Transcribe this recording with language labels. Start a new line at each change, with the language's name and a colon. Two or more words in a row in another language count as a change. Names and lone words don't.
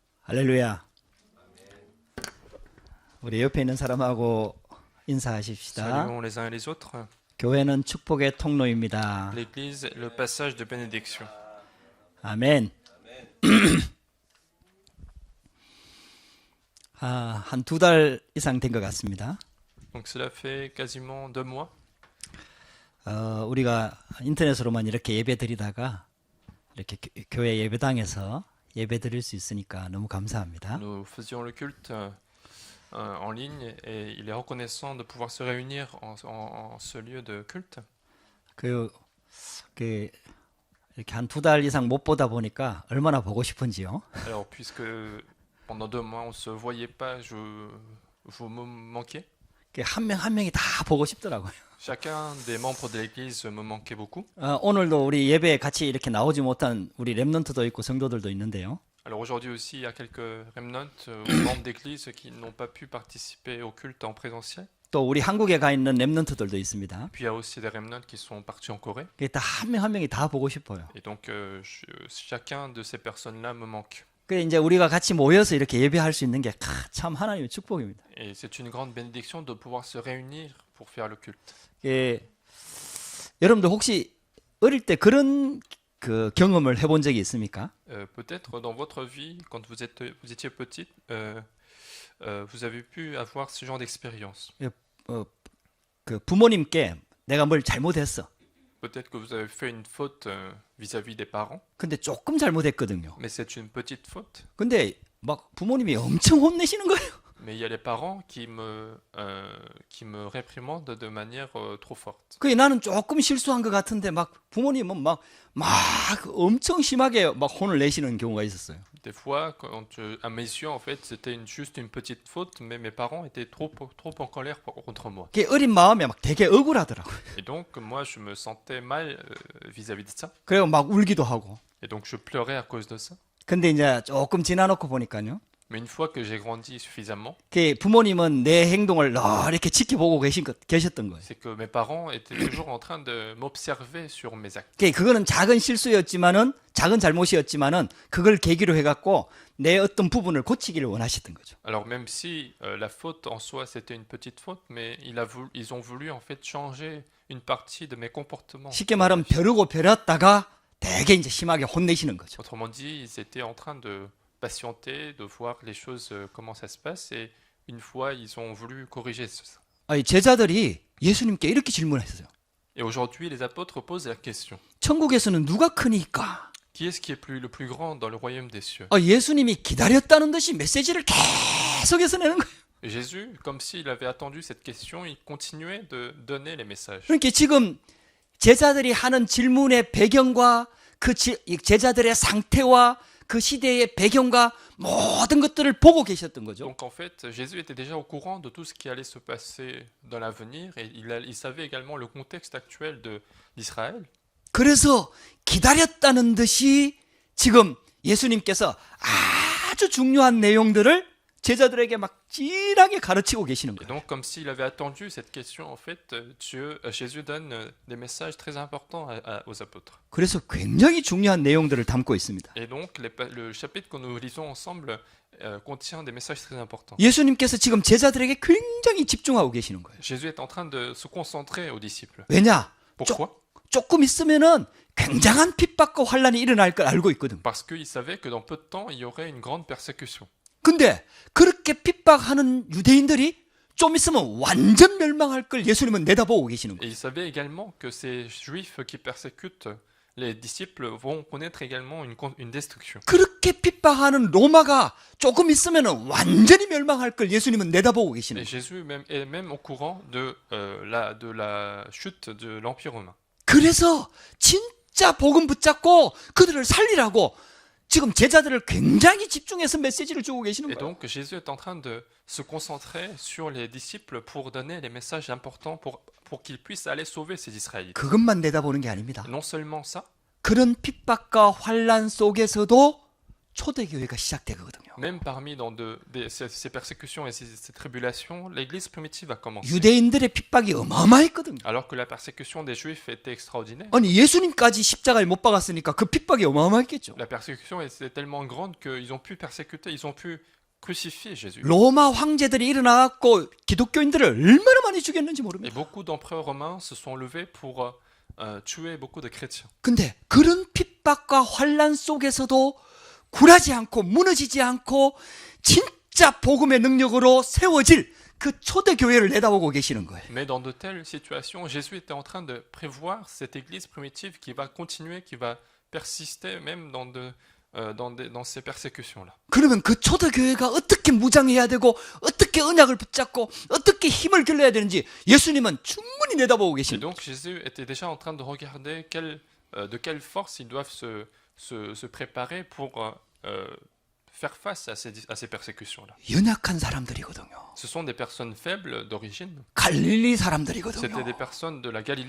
Korean: 할렐루야. 우리 옆에 있는 사람하고 인사하십시다.
French: Saluons les uns et les autres.
Korean: 교회는 축복의 통로입니다.
French: L'Église est le passage de bénédiction.
Korean: 아멘. 한 2달 이상 된 것 같습니다.
French: Donc cela fait quasiment 2 mois.
Korean: 우리가 인터넷으로만 이렇게 예배 드리다가 이렇게 교회 예배당에서 예배 드릴 수 있으니까 너무 감사합니다.
French: Nous faisions le culte en ligne et il est reconnaissant de pouvoir se réunir en ce lieu de culte.
Korean: 이렇게 한 2달 이상 못 보다 보니까 얼마나 보고 싶은지요.
French: Alors puisque pendant 2 mois on ne se voyait pas, vous me manquiez.
Korean: 한 명 한 명이 다 보고 싶더라고요.
French: Chacun des membres de l'Église me manquait beaucoup.
Korean: 오늘도 우리 예배에 같이 이렇게 나오지 못한 우리 렘넌트도 있고 성도들도 있는데요.
French: Alors aujourd'hui aussi, il y a quelques remnants ou membres d'église qui n'ont pas pu participer au culte en présentiel.
Korean: 또 우리 한국에 가 있는 렘넌트들도 있습니다.
French: Puis il y a aussi des remnants qui sont partis en Corée.
Korean: 다 한 명 한 명이 다 보고 싶어요.
French: Et donc chacun de ces personnes-là me manque.
Korean: 그래 이제 우리가 같이 모여서 이렇게 예배할 수 있는 게 참 하나님의 축복입니다.
French: Et c'est une grande bénédiction de pouvoir se réunir pour faire le culte.
Korean: 여러분들 혹시 어릴 때 그런 경험을 해본 적이 있습니까?
French: Peut-être dans votre vie, quand vous étiez petite, vous avez pu avoir ce genre d'expérience.
Korean: 부모님께 내가 뭘 잘못했어.
French: Peut-être que vous avez fait une faute vis-à-vis des parents,
Korean: 근데 조금 잘못했거든요.
French: mais c'est une petite faute.
Korean: 근데 막 부모님이 엄청 혼내시는 거예요.
French: Mais il y a les parents qui me réprimandent de manière trop forte.
Korean: 나는 조금 실수한 것 같은데 막 부모님은 막 엄청 심하게 막 혼을 내시는 경우가 있었어요.
French: Des fois, à mes yeux, en fait, c'était juste une petite faute, mais mes parents étaient trop en colère contre moi.
Korean: 어린 마음에 막 되게 억울하더라고요.
French: Et donc, moi, je me sentais mal vis-à-vis de ça.
Korean: 그리고 막 울기도 하고.
French: Et donc, je pleurais à cause de ça.
Korean: 근데 이제 조금 지나놓고 보니까요.
French: Mais une fois que j'ai grandi suffisamment,
Korean: 부모님은 내 행동을 이렇게 지켜보고 계셨던 거예요.
French: c'est que mes parents étaient toujours en train de m'observer sur mes actes.
Korean: 그거는 작은 실수였지만은 작은 잘못이었지만은 그걸 계기로 해갖고 내 어떤 부분을 고치기를 원하셨던 거죠.
French: Alors même si la faute en soi c'était une petite faute, mais ils ont voulu en fait changer une partie de mes comportements.
Korean: 쉽게 말하면 벼르고 벼렸다가 되게 이제 심하게 혼내시는 거죠.
French: Autrement dit, ils étaient en train de patienter, de voir les choses, comment ça se passe, et une fois, ils ont voulu corriger ça.
Korean: 제자들이 예수님께 이렇게 질문했어요.
French: Et aujourd'hui, les apôtres posent la question.
Korean: 천국에서는 누가 크니까?
French: Qui est-ce qui est le plus grand dans le royaume des cieux?
Korean: 예수님이 기다렸다는 듯이 메시지를 계속해서 내는 거예요.
French: Et Jésus, comme s'il avait attendu cette question, il continuait de donner les messages.
Korean: 그러니까 지금 제자들이 하는 질문의 배경과 제자들의 상태와 그 시대의 배경과 모든 것들을 보고 계셨던 거죠.
French: Donc en fait, Jésus était déjà au courant de tout ce qui allait se passer dans l'avenir et il savait également le contexte actuel d'Israël.
Korean: 그래서 기다렸다는 듯이 지금 예수님께서 아주 중요한 내용들을 제자들에게 막 진하게 가르치고 계시는
French: Et
Korean: 거예요.
French: donc comme s'il avait attendu cette question, en fait, Jésus donne des messages très importants aux apôtres.
Korean: 그래서 굉장히 중요한 내용들을 담고 있습니다.
French: Et donc le chapitre que nous lisons ensemble contient des messages très importants.
Korean: 예수님께서 지금 제자들에게 굉장히 집중하고 계시는 거예요.
French: Jésus est en train de se concentrer aux disciples.
Korean: 왜냐?
French: Pourquoi?
Korean: 조금 있으면은 굉장한 핍박과 환란이 일어날 걸 알고 있거든.
French: Parce qu'il savait que dans peu de temps, il y aurait une grande persécution.
Korean: 근데 그렇게 핍박하는 유대인들이 좀 있으면 완전 멸망할 걸 예수님은 내다보고 계시는
French: Et
Korean: 거예요.
French: il savait également que ces juifs qui persécutent les disciples vont connaître également une destruction.
Korean: 그렇게 핍박하는 로마가 조금 있으면 완전히 멸망할 걸 예수님은 내다보고 계시는
French: Et
Korean: 거예요.
French: Jésus est même au courant de la chute de l'Empire romain.
Korean: 그래서 진짜 복음 붙잡고 그들을 살리라고 지금 제자들을 굉장히 집중해서 메시지를 주고 계시는
French: Et
Korean: 거예요.
French: donc Jésus est en train de se concentrer sur les disciples pour donner les messages importants pour qu'ils puissent aller sauver ces Israélites.
Korean: 그것만 내다보는 게 아닙니다.
French: Non seulement ça,
Korean: 그런 핍박과 환란 속에서도 초대교회가 시작되거든요.
French: Même parmi ces persécutions et ces tribulations, l'Église primitive a commencé.
Korean: 유대인들의 핍박이 어마어마했거든요.
French: Alors que la persécution des Juifs était extraordinaire.
Korean: 아니 예수님까지 십자가에 못 박았으니까 그 핍박이 어마어마했겠죠.
French: La persécution était tellement grande qu'ils ont pu persécuter, ils ont pu crucifier Jésus.
Korean: 로마 황제들이 일어나갖고 기독교인들을 얼마나 많이 죽였는지
French: Et
Korean: 모릅니다.
French: beaucoup d'empereurs romains se sont levés pour tuer beaucoup de chrétiens.
Korean: 근데 그런 핍박과 환란 속에서도 굴하지 않고 무너지지 않고 진짜 복음의 능력으로 세워질 그 초대교회를 내다보고 계시는 거예요.
French: Mais dans de telles situations, Jésus était en train de prévoir cette église primitive qui va continuer, qui va persister même dans ces persécutions-là.
Korean: 그러면 그 초대교회가 어떻게 무장해야 되고 어떻게 언약을 붙잡고 어떻게 힘을 길러야 되는지 예수님은 충분히 내다보고
French: Et
Korean: 계십니다.
French: donc Jésus était déjà en train de regarder de quelle force ils doivent se préparer pour faire face à ces persécutions-là.
Korean: 연약한 사람들이거든요.
French: Ce sont des personnes faibles d'origine.
Korean: 갈릴리
French: C'était
Korean: 사람들이거든요.
French: des personnes de la Galilée.